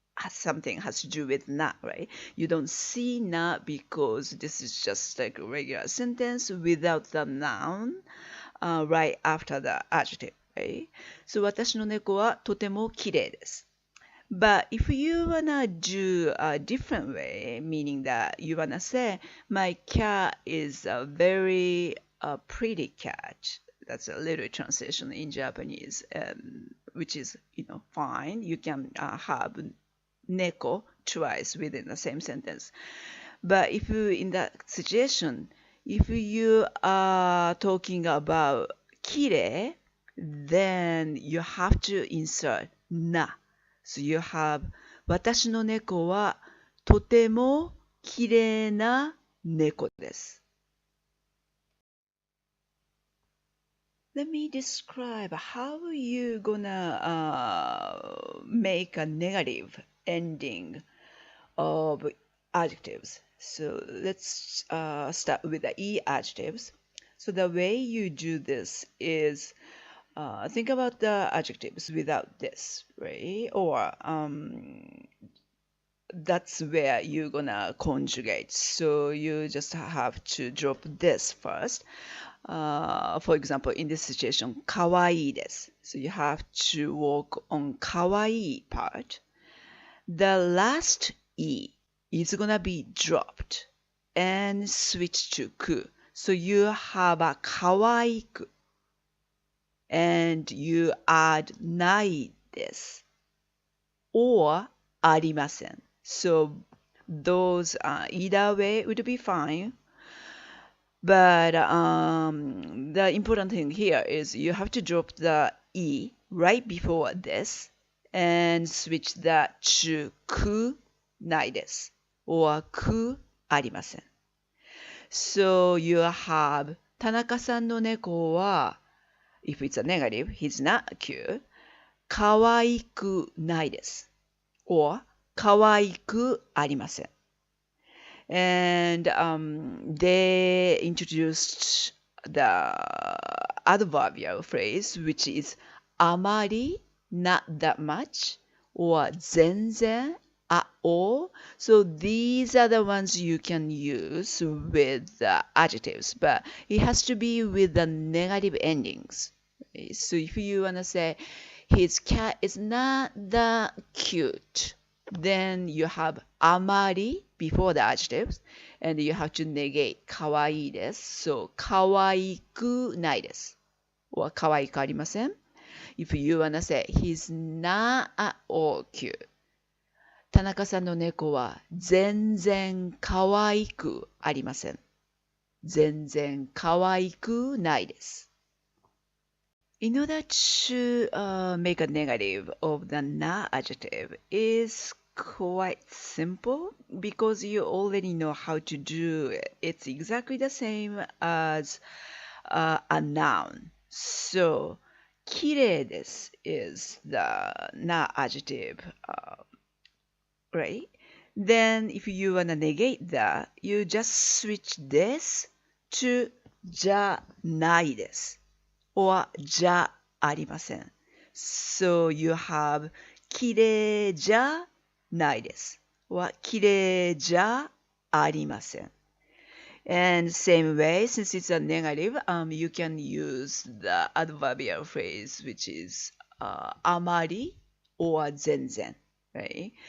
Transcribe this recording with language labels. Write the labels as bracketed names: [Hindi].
[English] Something has to do with na, right? You don't see na because this is just like a regular sentence without the noun right after the adjective, right? [Japanese] So 私の猫はとてもきれいです。 [English] But if you wanna do a different way, meaning that you wanna say, my cat is a very pretty cat. That's a little translation in Japanese, which is, fine. You can have neko twice within the same sentence. But if you, in that situation, if you are talking about きれい, then you have to insert na. So you have [Japanese] 私の猫はとてもきれいな猫です。 [English] Let me describe how you gonna make a negative ending of adjectives. So let's start with the E adjectives. So the way you do this is think about the adjectives without this, right? Or that's where you're gonna conjugate. So you just have to drop this first. For example, in this situation, [Japanese] かわいいです. [English] So you have to work on かわいい part. The last E is gonna be dropped and switch to く. So you have a [Japanese] かわいく. [English] And you add ないです or ありません. So those either way would be fine. But the important thing here is you have to drop the E right before this and switch that to くないです or くありません. So you have [Japanese] 田中さんの猫は [English] If it's a negative, he's not cute. [Japanese] 可愛くないです。or 可愛くありません。 [English] And they introduced the adverbial phrase, which is あまり, not that much, or 全然, at all. So these are the ones you can use with adjectives, but it has to be with the negative endings. So if you want to say, his cat is not that cute, then you have あまり before the adjectives, and you have to negate [Japanese] かわいいです。 [English] So [Japanese] かわいくないです。 [English] or [Japanese] かわいくありません。 [English] If you wanna say he's not at all cute, [Japanese] 田中さんの猫は全然かわいくありません。全然かわいくないです。 [English] In order to make a negative of the na adjective is quite simple because you already know how to do it. It's exactly the same as a noun. So, [Japanese] 綺麗です [English] is the na adjective, right? Then if you want to negate that, you just switch this to [Japanese] じゃないです [English] or [Japanese] じゃありません。 [English] So you have [Japanese] 綺麗じゃないです [English] or [Japanese] 綺麗じゃありません。 [English] And same way, since it's a negative, you can use the adverbial phrase, which is あまり or 全然, right?